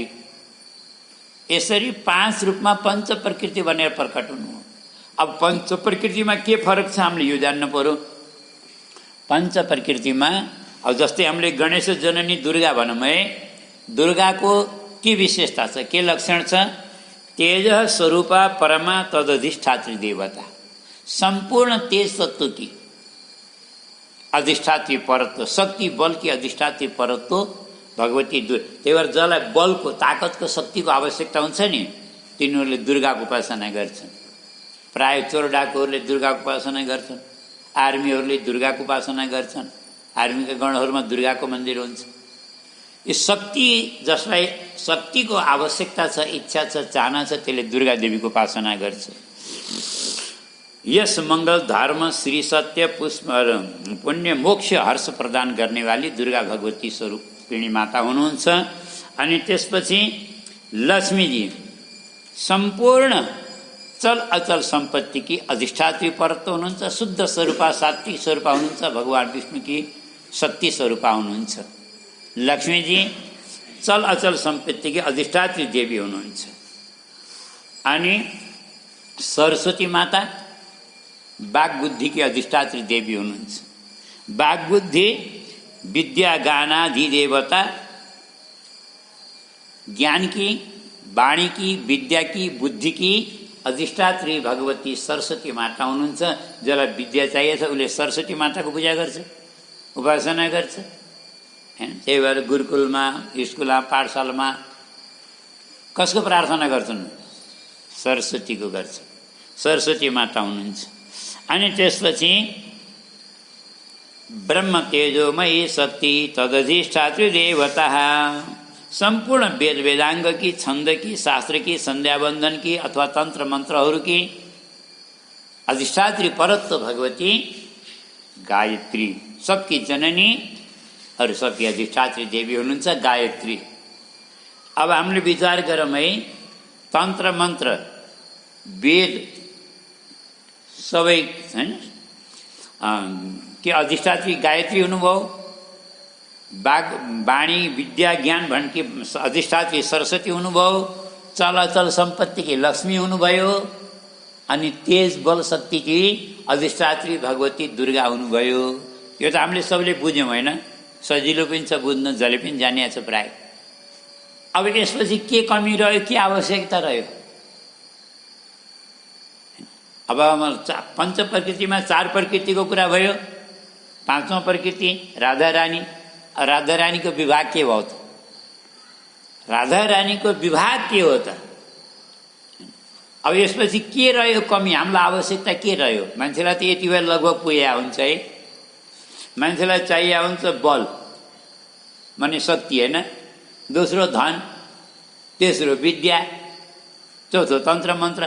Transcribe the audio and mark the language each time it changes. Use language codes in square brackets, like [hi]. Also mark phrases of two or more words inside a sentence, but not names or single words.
[ne] यसरी 5 रूपमा पञ्च प्रकृति बनेर प्रकट हुनु। अब पञ्च प्रकृतिमा के फरक छ हामीले यो जान्नु पर्यो। पञ्च प्रकृतिमा अब जस्तै हामीले गणेश जननी दुर्गा भनौँ है, दुर्गाको के विशेषता छ, के लक्षण छ? [sa] तेज स्वरूपा परमा तदधिष्ठात्री देवता। [hi] संपूर्ण तेज तत्व की अधिष्ठात्री परत्व, शक्ति बल की अधिष्ठात्री परत्व भगवती [ne] त्यही भएर जसलाई बलको ताकतको शक्तिको आवश्यकता हुन्छ नि तिनीहरूले दुर्गाको उपासना गर्छन्। प्राय चोर डाकुहरूले दुर्गाको उपासना गर्छन्, आर्मीहरूले दुर्गाको उपासना गर्छन्, आर्मीका गणहरूमा दुर्गाको मन्दिर हुन्छ। यो शक्ति जसलाई शक्तिको आवश्यकता छ, इच्छा छ, चाहना छ, त्यसले दुर्गा देवीको उपासना गर्छ। यस मंगल धर्म श्री सत्य पुष्प पुण्य मोक्ष हर्ष प्रदान गर्ने वाली दुर्गा भगवती स्वरूपिणी माता हुनुहुन्छ। अनि त्यसपछि लक्ष्मीजी [hi] संपूर्ण चल अचल सम्पत्ति की अधिष्ठात्री परत्व [ne] हुनुहुन्छ। शुद्ध स्वरूपा सात्विक स्वरूपा हुनुहुन्छ। [hi] भगवान विष्णु की शक्ति स्वरूपा [ne] हुनुहुन्छ। [hi] लक्ष्मीजी चल अचल सम्पत्ति की अधिष्ठात्री देवी [ne] हुनुहुन्छ। अनि [hi] सरस्वती माता बाग बुद्धि की अधिष्ठात्री देवी [ne] हुनुहुन्छ। [hi] बाग बुद्धि विद्या गानादि देवता, ज्ञान की, वाणी की, विद्या की, बुद्धि की अधिष्ठात्री भगवती सरस्वती माता [ne] हुनुहुन्छ। जसलाई विद्या चाहिएछ उसले सरस्वती माताको पूजा गर्छ, उपासना गर्छ हैन। त्यही भएर गुरुकुलमा, स्कुलमा, पाठशालामा कसको प्रार्थना गर्छन्? सरस्वतीको गर्छ। सरस्वती माता हुनुहुन्छ। अनि त्यसपछि [sa] ब्रह्म तेजोमयी शक्ति तदधिष्ठात्री देवता, [hi] संपूर्ण वेद वेदांग की, छंद की, शास्त्र की, संध्यावंदन की अथवा तंत्र मंत्रहरू की अधिष्ठात्री परत्व भगवती गायत्री, सबकी जननी और सबकी अधिष्ठात्री देवी [ne] हुनुहुन्छ गायत्री। अब हामीले विचार गरौँ है, तंत्र मंत्र वेद सबै हैन के अधिष्ठात्री गायत्री हुनुभयो। वाणी विद्या ज्ञान भनकी अधिष्ठात्री सरस्वती हुनुभयो। चलाचल सम्पत्ति की लक्ष्मी हुनुभयो। अनि तेज बल शक्ति की अधिष्ठात्री भगवती दुर्गा हुनुभयो। यो त हामीले सबले बुझ्यौँ हैन, सजिलो पनि छ बुझ्न, जसले पनि जानिया छ प्राय। अब यसपछि के कमी रह्यो, के आवश्यकता रह्यो? अब पंच प्रकृतिमा 4 प्रकृतिको कुरा भयो। 5औं प्रकृति राधा रानी। राधा रानी को विभाग के भयो त? राधा रानी को विभाग के हो त? अब यसपछि के रह्यो कमी, हामीलाई आवश्यकता के रह्यो? मान्छेलाई त यति बेला लगभग पुगेको हुन्छ है। मान्छेलाई चाहिएको हुन्छ बल माने शक्ति हैन, दोस्रो धन, तेस्रो विद्या, चौथो तन्त्र मन्त्र।